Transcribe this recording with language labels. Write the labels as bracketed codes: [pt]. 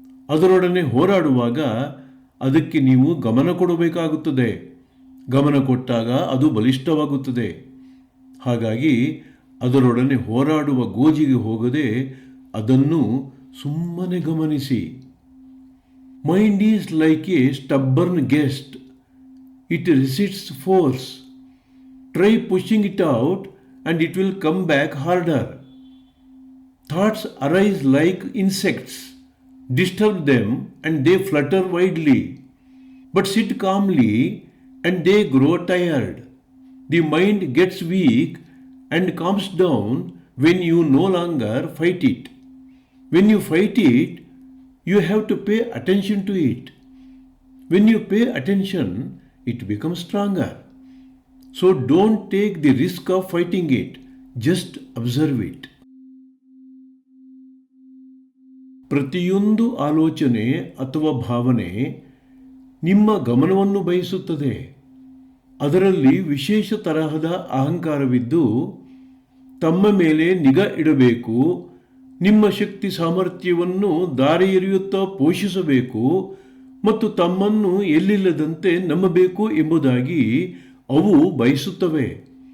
[kn] ಅದರೊಡನೆ ಹೋರಾಡುವಾಗ ಅದಕ್ಕೆ ನೀವು ಗಮನ ಕೊಡಬೇಕಾಗುತ್ತದೆ. ಗಮನ ಕೊಟ್ಟಾಗ ಅದು ಬಲಿಷ್ಠವಾಗುತ್ತದೆ. ಹಾಗಾಗಿ ಅದರೊಡನೆ ಹೋರಾಡುವ ಗೋಜಿಗೆ ಹೋಗದೆ ಅದನ್ನು ಸುಮ್ಮನೆ ಗಮನಿಸಿ. [en] Mind is like a stubborn guest. It resists force. Try pushing it out and it will come back harder. Thoughts arise like insects. Disturb them and they flutter wildly. But sit calmly and they grow tired. The mind gets weak and calms down when you no longer fight it. When you fight it, you have to pay attention to it. When you pay attention, it becomes stronger. So don't take the risk of fighting it. Just observe it. [kn] ಪ್ರತಿಯೊಂದು ಆಲೋಚನೆ ಅಥವಾ ಭಾವನೆ ನಿಮ್ಮ ಗಮನವನ್ನು ಬಯಸುತ್ತದೆ. ಅದರಲ್ಲಿ ವಿಶೇಷ ತರಹದ ಅಹಂಕಾರವಿದ್ದು ತಮ್ಮ ಮೇಲೆ ನಿಗಾ ಇಡಬೇಕು, ನಿಮ್ಮ ಶಕ್ತಿ ಸಾಮರ್ಥ್ಯವನ್ನು ದಾರಿ ಎರೆಯುತ್ತಾ ಪೋಷಿಸಬೇಕು ಮತ್ತು ತಮ್ಮನ್ನು ಎಲ್ಲಿಲ್ಲದಂತೆ ನಂಬಬೇಕು ಎಂಬುದಾಗಿ ಅವು ಬಯಸುತ್ತವೆ.